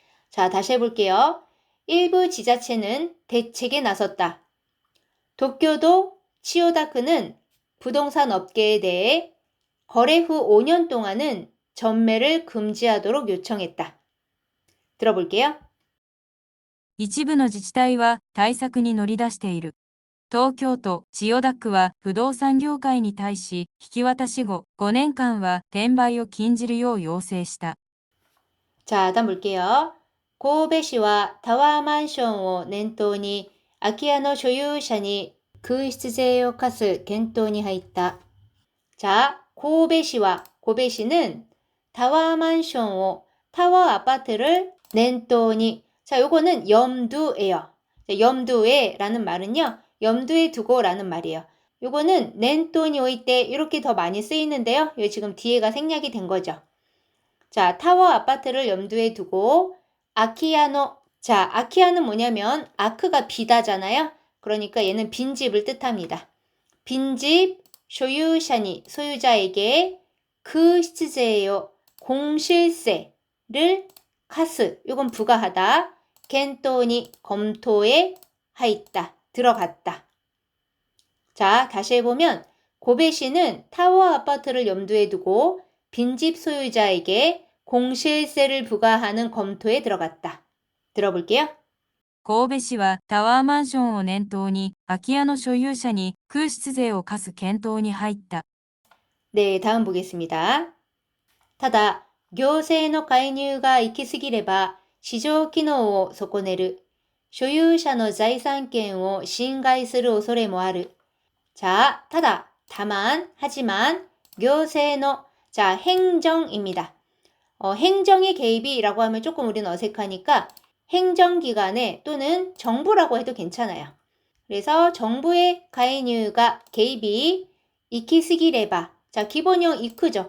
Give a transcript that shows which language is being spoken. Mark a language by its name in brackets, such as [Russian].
[Korean] 자, 다시 해볼게요. 일부 지자체는 대책에 나섰다. 도쿄도 치요다쿠는 부동산 업계에 대해 거래 후 5년 동안은 전매를 금지하도록 요청했다. 들어볼게요. [Japanese] 一部の自治体は対策に乗り出している。東京都千代田区は不動産業界に対し引き渡し後5年間は転売を禁じるよう要請した。 [Korean] 자, 다음 볼게요. [Japanese] 고베시와 타워 마ンションを念頭に空き家の所有者に空室税を課す検討に入った。 [Korean] 자, 고베시와 고베시는 타워 만션を 타워 아파트를 念頭に 자, 요거는 염두에요. 염두에 라는 말은요. 염두에 두고 라는 말이에요. 요거는 念頭に 오이때 이렇게 더 많이 쓰이는데요. 요 지금 뒤에가 생략이 된 거죠. 자, 타워 아파트를 염두에 두고 아키야노 자, 아키야는 뭐냐면 아크가 비다잖아요. 그러니까 얘는 빈집을 뜻합니다. 빈집 소유자니 소유자에게 그 시제요 공실세를 카스 요건 부과하다 겐토니 검토에 하있다 들어갔다. 자, 다시 해보면 고베시는 타워 아파트를 염두에 두고 빈집 소유자에게 공실세를 부과하는 검토에 들어갔다. 들어볼게요. [Japanese] 神戸市はタワーマンションを念頭に空き家の所有者に空室税を課す検討に入った。 [Korean] 네, 다음 보겠습니다. [Japanese] ただ、行政の介入が行き過ぎれば市場機能を損ねる。所有者の財産権を侵害する恐れもある。 [Korean] 자, 타다, 다만, 하지만, 교세노, 자, 행정입니다. 행정의 개입이라고 하면 조금 우리는 어색하니까 행정기관에 또는 정부라고 해도 괜찮아요. 그래서 정부의 가이뉴가 개입이 이키스기레바, 자, 기본형 이크죠.